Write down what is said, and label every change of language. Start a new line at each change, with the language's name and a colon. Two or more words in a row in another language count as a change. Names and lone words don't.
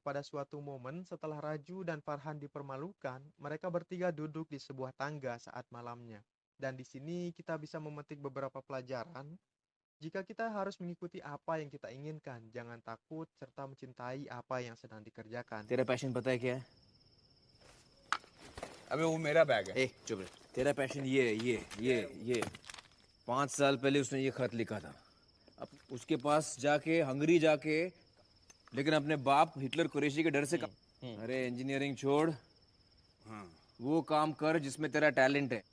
Indonesian: Pada suatu momen setelah Raju dan Farhan dipermalukan, mereka bertiga duduk di sebuah tangga saat malamnya. Dan di sini kita bisa memetik beberapa pelajaran. Jika kita harus mengikuti apa yang kita inginkan, jangan takut serta mencintai apa yang sedang dikerjakan.
Hindi: तेरा पैशन पता है क्या है? अबे वो मेरा बैग है ए चुप रह। तेरा पैशन ये 5 साल पहले उसने ये खत लिखा था। अब उसके पास जाके हंगरी जाके लेकिन अपने बाप हिटलर कुरैशी के डर से अरे इंजीनियरिंग छोड़, वो काम कर जिसमें तेरा टैलेंट है।